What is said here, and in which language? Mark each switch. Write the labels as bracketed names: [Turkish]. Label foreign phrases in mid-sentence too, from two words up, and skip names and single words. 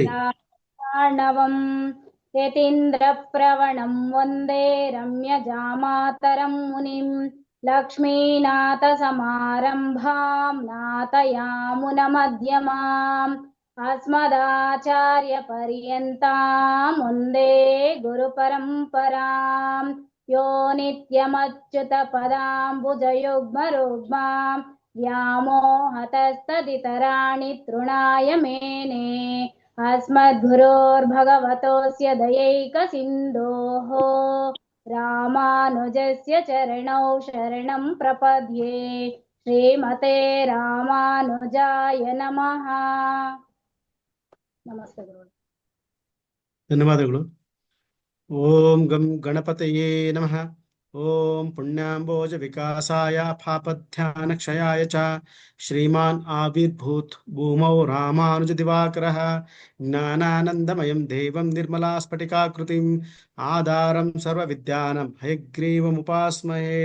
[Sanskrit] ಪಾಣವಂ ಯತೀಂದ್ರ ಪ್ರವಣಂ ವಂದೇ ರಮ್ಯಜಾಮಾತರಂ ಮುನಿಂ ಲಕ್ಷ್ಮೀನಾಥ ಸಮಾರಂಭಾಂ ನಾಥಯಾಮುನ ಮಧ್ಯಮಾಂ ಅಸ್ಮದಾಚಾರ್ಯ ಪರ್ಯಂತಾಂ ವಂದೇ ಗುರು ಪರಂಪರಾಂ ಯೋ ನಿತ್ಯಮಚ್ಯುತ ಪದಾಂಬುಜಯುಗ್ಮರುಗ್ಮಾಂ ವ್ಯಾಮೋಹತಸ್ತದಿತರಾಣಿ ತೃಣಾಯ ಮೇನೆ अस्मद्गुरोर्भगवतोऽस्य दयैकसिन्धोः रामानुजस्य चरणौ शरणं प्रपद्ये। श्रीमते रामानुजाय नमः. नमस्ते गुरु. ಧನ್ಯವಾದಗಳು. ಓಂ ಗಂ ಗಣಪತಯೇ ನಮಃ. ಓಂ ಪುಣ್ಯಾಂಬೋಜ ವಿಕಾಸಾಯ ಪಾಪಧ್ಯಾನ ಕ್ಷಯಾಯ ಚ ಶ್ರೀಮಾನ್ ಆವಿರ್ಭೂತ್ ಭೂಮೌ ರಾಮಾನುಜ ದಿವಾಕರಃ ಜ್ಞಾನಾನಂದಮಯಂ ದೇವಂ ನಿರ್ಮಲಾ ಸ್ಫಟಿಕಾಕೃತಿಂ ಆಧಾರಂ ಸರ್ವ ವಿದ್ಯಾನಂ ಹಯಗ್ರೀವಮುಪಾಸ್ಮಹೇ.